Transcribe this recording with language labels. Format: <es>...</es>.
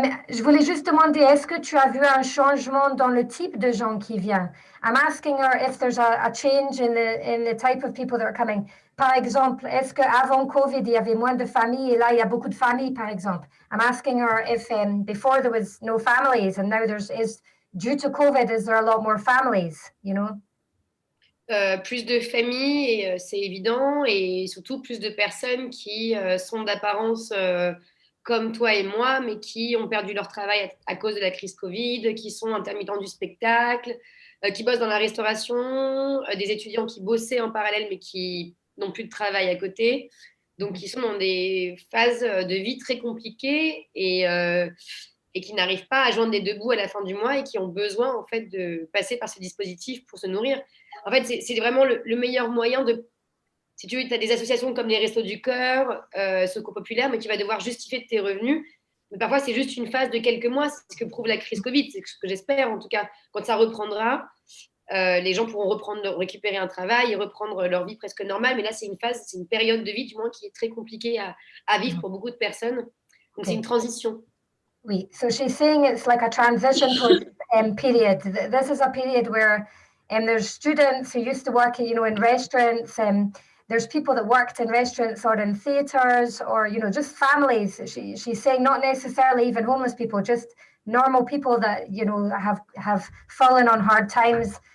<fr>Je voulais juste demander, est-ce que tu as vu un changement dans le type de gens qui viennent?</fr> <en>I'm asking her if there's a change in the type of people that are coming.</en> <fr>Par exemple, est-ce qu'avant COVID, il y avait moins de familles, et là, il y a beaucoup de familles, par exemple?</fr> <en>I'm asking her if before there was no families, and now due to COVID, is there a lot more families,</en> <fr>Plus de familles, c'est évident, et surtout plus de personnes qui sont d'apparence comme toi et moi, mais qui ont perdu leur travail à cause de la crise Covid, qui sont intermittents du spectacle, qui bossent dans la restauration, des étudiants qui bossaient en parallèle, mais qui n'ont plus de travail à côté. Donc, qui sont dans des phases de vie très compliquées et qui n'arrivent pas à joindre les deux bouts à la fin du mois, et qui ont besoin, en fait, de passer par ce dispositif pour se nourrir. En fait, c'est vraiment le meilleur moyen de... Si tu veux, tu as des associations comme les Restos du Cœur, Secours Populaire, mais tu vas devoir justifier de tes revenus. Mais parfois, c'est juste une phase de quelques mois. C'est ce que prouve la crise Covid. C'est ce que j'espère, en tout cas. Quand ça reprendra, les gens pourront récupérer un travail, reprendre leur vie presque normale. Mais là, c'est une phase, c'est une période de vie, du moins, qui est très compliquée à vivre pour beaucoup de personnes. Donc, c'est une transition.</fr> <en>Oui, so she's saying it's like a transition period. This is a period where there's students who used to work, in restaurants. There's people that worked in restaurants or in theatres, or just families. She's saying not necessarily even homeless people, just normal people that have fallen on hard times.</en>